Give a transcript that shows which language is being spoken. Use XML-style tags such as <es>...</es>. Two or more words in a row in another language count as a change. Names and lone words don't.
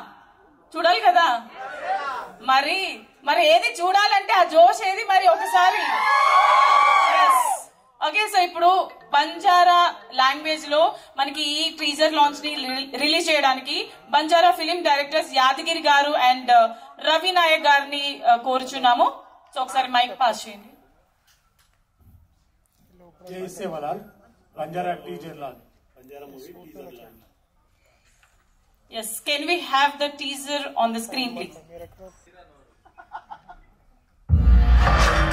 <te>మరి ఏది చూడాలంటే ఆ జోష్ ఏది మరి ఒకసారి.</te> <en>Okay, so</en> <te>ఇప్పుడు బంజారా లాంగ్వేజ్ లో మనకి ఈ</te> <en>teaser launch</en> <te>ని రిలీజ్ చేయడానికి బంజారా</te> <en>film directors</en> <te>యాదగిరి గారు అండ్ రవి నాయక్ గారిని కోరుచున్నాము. సో ఒకసారి</te> <en>mic pass</en> <te>చేయండి.</te> <en>Jai Sevalal. Banjara teaser launch. Banjara movie teaser launch. Yes, can we have the teaser on the screen please?</en>